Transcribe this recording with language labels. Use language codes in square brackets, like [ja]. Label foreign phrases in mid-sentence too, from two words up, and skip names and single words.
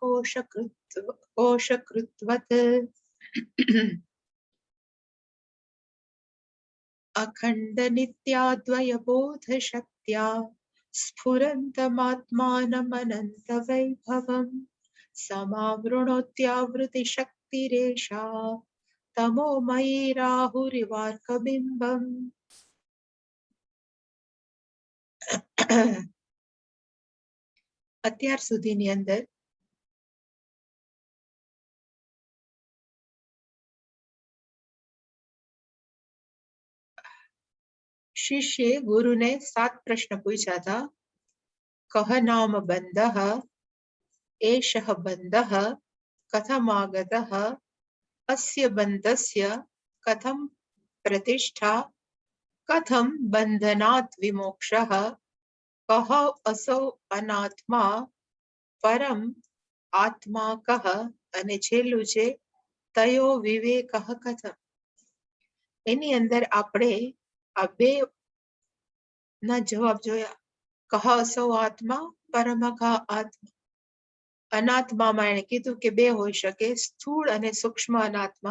[sa] कोशकृत्वत् अखण्डनित्याद्वयबोधशक्त्या स्फुरन्तमात्मानमनन्तवैभवम् समावृणोत्यावृतिशक्तिरेषा तमोमयी राहुरिवार्कबिम्बम्. [gu] અત્યાર સુધીની અંદર [hi] शिष्य गुरु ने 7 प्रश्न पूछा था। [sa] कह नाम बंधः, एषः बंधः, कथमागतः, अस्य बंधस्य कथं प्रतिष्ठा, कथं बंधनात् विमोक्षः, कः असौ अनात्मा, परम आत्मा कः, [gu] અને છેલ્લું છે [sa] तयो विवेकः कथम. [gu] એની અંદર આપણે આ બે ના જવાબ જોયા. [sa] कः असौ आत्मा, परम कः आत्मा. [gu] અનાત્મામાં એને કીધું કે બે હોઈ શકે, સ્થૂળ અને સૂક્ષ્મ અનાત્મા.